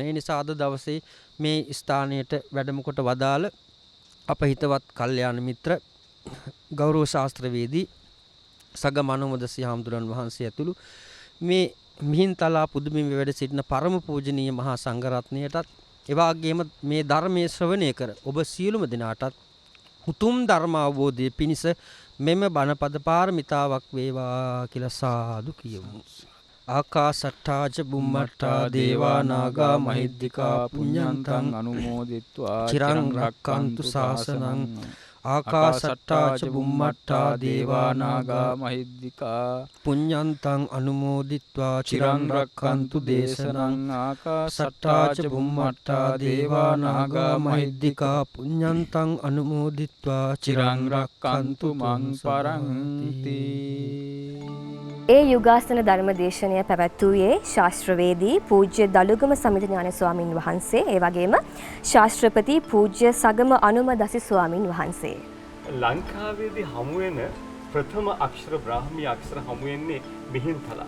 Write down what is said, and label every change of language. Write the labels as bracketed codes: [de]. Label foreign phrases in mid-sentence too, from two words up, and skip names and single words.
[si] ඒ නිසා අද දවසේ මේ ස්ථානයට වැඩම කොට වදාළ අප හිතවත් කල්යාණ මිත්‍ර ගෞරව ශාස්ත්‍රවේදී සගමනෝමදසි හාමුදුරන් වහන්සේ ඇතුළු මේ මිහින්තලා පුදුමින් වැඩ සිටින පරම පූජනීය මහා සංඝරත්නයටත් එවාගේම මේ ධර්මයේ ශ්‍රවණය කර ඔබ සියලුම දෙනාටත් උතුම් ධර්ම අවබෝධයේ පිණිස මෙම බණපද පාරමිතාවක් වේවා කියලා සාදු කියමු. [pi] ආකාසට්ටා ච බුම්මට්ටා දේවා නාග මහිද්దికා පුඤ්ඤන්තං අනුමෝදිත්වා චිරං රක්칸තු ශාසනං ආකාසට්ටා ච බුම්මට්ටා දේවා නාග මහිද්దికා පුඤ්ඤන්තං අනුමෝදිත්වා චිරං රක්칸තු දේශනං ආකාසට්ටා ච බුම්මට්ටා දේවා නාග මහිද්దికා පුඤ්ඤන්තං අනුමෝදිත්වා චිරං රක්칸තු මං පරන්ති. [si] ඒ යුගාසන ධර්මදේශනය පැවැත්වුවේ ශාස්ත්‍රවේදී පූජ්‍ය දලුගම සමිත ඥාන ස්වාමින් වහන්සේ ඒ වගේම ශාස්ත්‍රපති පූජ්‍ය සගම අනුමදසි ස්වාමින් වහන්සේ. ලංකාවේදී හමු වෙන ප්‍රථම අක්ෂර බ්‍රාහ්මී අක්ෂර හමු වෙන්නේ මිහින්තලා.